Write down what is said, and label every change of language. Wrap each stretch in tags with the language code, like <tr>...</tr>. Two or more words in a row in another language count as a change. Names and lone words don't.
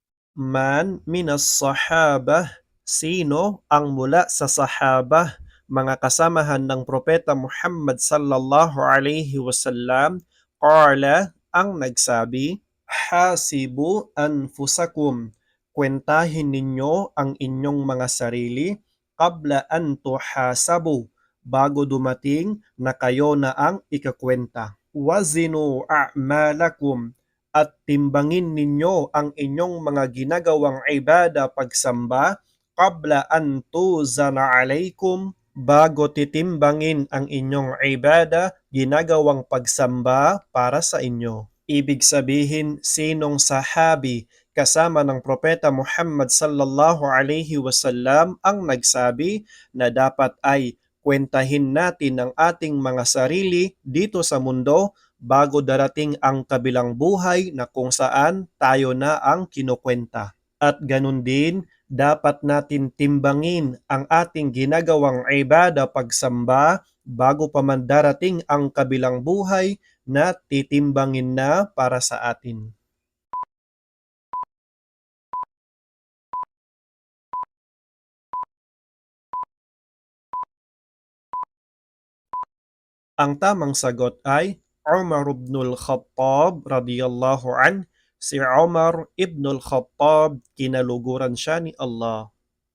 <ar>من من الصحابة,</ar> <tl>sino ang mula sa sahabah, mga kasamahan ng Propeta Muhammad</tl> <ar>صلى الله عليه وسلم,</ar> <tl>qala ang nagsabi,</tl> <ar>حاسبوا أنفسكم,</ar> <tl>kwentahin ninyo ang inyong mga sarili,</tl> <ar>قبل أن تحاسبوا,</ar> <tl>bago dumating na kayo na ang ikakwenta.</tl> <ar>وزنوا أعمالكم,</ar> <tl>at timbangin ninyo ang inyong mga ginagawang ibada pagsamba</tl> <ar>قبل أن توزن عليكم,</ar> <tl>bago titimbangin ang inyong ibada ginagawang pagsamba para sa inyo. Ibig sabihin, sinong sahabi kasama ng Propeta Muhammad</tl> <ar>صلى الله عليه وسلم</ar> <tl>ang nagsabi na dapat ay kwentahin natin ang ating mga sarili dito sa mundo bago darating ang kabilang buhay na kung saan tayo na ang kinukwenta. At ganun din, dapat natin timbangin ang ating ginagawang ibada pagsamba bago pa man darating ang kabilang buhay na titimbangin na para sa atin. Ang tamang sagot ay Umar ibn al-Khattab</tl> <ar>رضي الله عنه.</ar> <tl>Si Umar ibn al-Khattab, kinaluguran siya ni Allah.</tl>